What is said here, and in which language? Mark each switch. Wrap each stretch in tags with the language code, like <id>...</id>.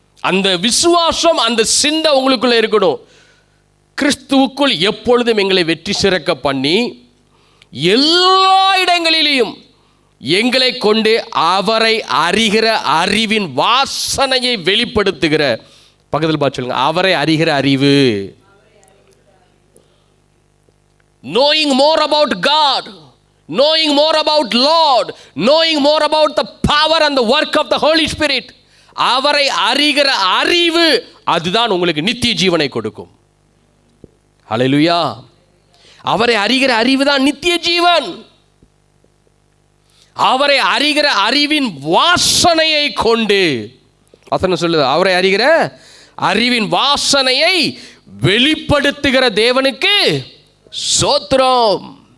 <ta>அந்த விசுவாசம், அந்த சிந்தை உங்களுக்குள்ள இருக்கணும். கிறிஸ்துவுக்குள் எப்பொழுதும் எங்களை வெற்றி சிறக்க பண்ணி எல்லா இடங்களிலேயும் எங்களை கொண்டு அவரை அறிகிற அறிவின் வாசனையை வெளிப்படுத்துகிற. பக்கத்தில் பார்த்து சொல்லுங்க, அவரை அறிகிற அறிவு.</ta> <en>Knowing more about God, knowing more about Lord, knowing more about the power and the work of the Holy Spirit.</en> <ta>அவரை அறிகிற அறிவு, அதுதான் உங்களுக்கு நித்திய ஜீவனை கொடுக்கும். ஹல்லேலூயா. அவரை அறிகிற அறிவு தான் நித்திய ஜீவன். அவரை அறிகிற அறிவின் வாசனையை கொண்டு, வசனம் சொல்லுது, அவரை அறிகிற அறிவின் வாசனையை வெளிப்படுத்துகிற தேவனுக்கு ஸ்தோத்திரம்.</ta>